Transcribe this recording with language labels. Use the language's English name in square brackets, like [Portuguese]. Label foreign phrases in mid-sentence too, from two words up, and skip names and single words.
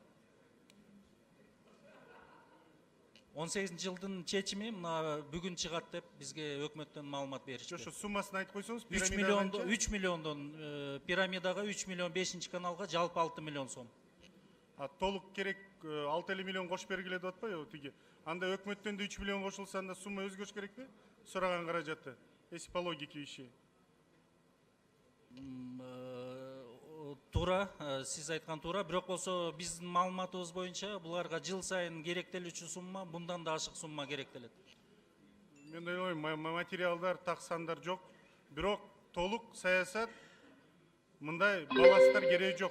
[Kyrgyz] 18 жылдын чечими мына бүгүн чыгат деп бизге өкмөттөн маалымат беришти. Ошо суммасын айтып койсоңуз, 3 миллиондон пирамидага, 3 миллион 5 каналга жалпы 6 миллион сом. А толук керек 6 миллион кош бергиле деп атпайбы тиги? Анда өкмөттөн да 3 миллион кошулса, анда сумма өзгөрүш керекпи? Сураган каражаты. [Russian] Если по логике вещей. [Kyrgyz] Туура, сиз айткан туура, бирок болсо биздин маалыматыбыз боюнча буларга жыл сайын керектелүүчү сумма мындан да ашык сумма керектелет. Мен ойлойм, материалдар, так сандар жок, бирок толук саясат мындай баластар кереги жок мамлекетке.